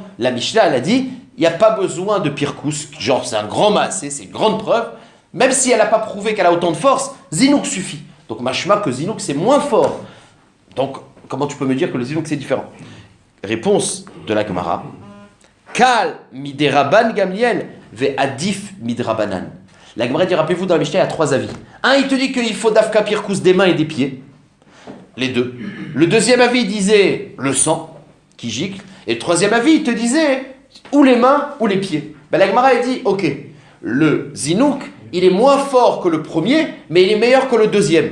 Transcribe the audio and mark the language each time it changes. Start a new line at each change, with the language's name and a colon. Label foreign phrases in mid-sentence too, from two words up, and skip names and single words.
French: La Mishnah, elle a dit, il n'y a pas besoin de Pirkous, genre c'est un grand massé, c'est une grande preuve, même si elle n'a pas prouvé qu'elle a autant de force, Zinouk suffit. Donc machma que Zinouk c'est moins fort. Donc comment tu peux me dire que le Zinouk c'est différent ? Réponse de la Gemara.
Aramaic: קל מרבן גמליאל ועדיף מרבנן.
French: La Gemara dit, rappelez-vous dans la Mishnah, il y a 3 avis. Un, il te dit qu'il faut dafka Pirkous des mains et des pieds. Les deux. Le deuxième avis disait le sang qui gicle. Et le troisième avis, il te disait ou les mains ou les pieds. Ben, la Gemara a dit, ok, le Zinouk, il est moins fort que le premier, mais il est meilleur que le deuxième.